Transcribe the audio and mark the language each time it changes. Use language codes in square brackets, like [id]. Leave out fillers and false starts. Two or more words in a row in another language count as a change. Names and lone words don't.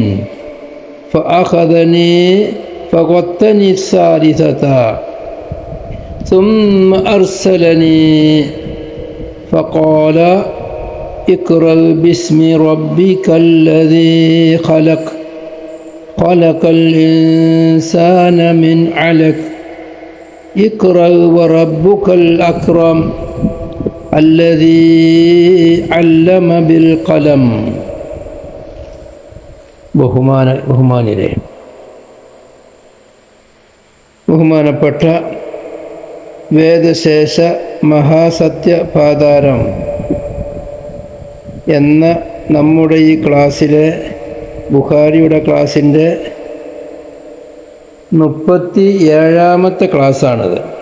[ar] فأخذني فغطني الثالثة ثم أرسلني فقال اقرأ باسم ربك الذي خلق خلق الإنسان من علق اقرأ وربك الأكرم الذي علم بالقلم [ml] ബഹുമാനപ്പെട്ട വേദശേഷ മഹാസത്യപാതാരം എന്ന നമ്മുടെ ഈ ക്ലാസ്സിലെ ബുഖാരിയുടെ ക്ലാസ്സിൻ്റെ 37ാമത്തെ ക്ലാസ്സാണിത്.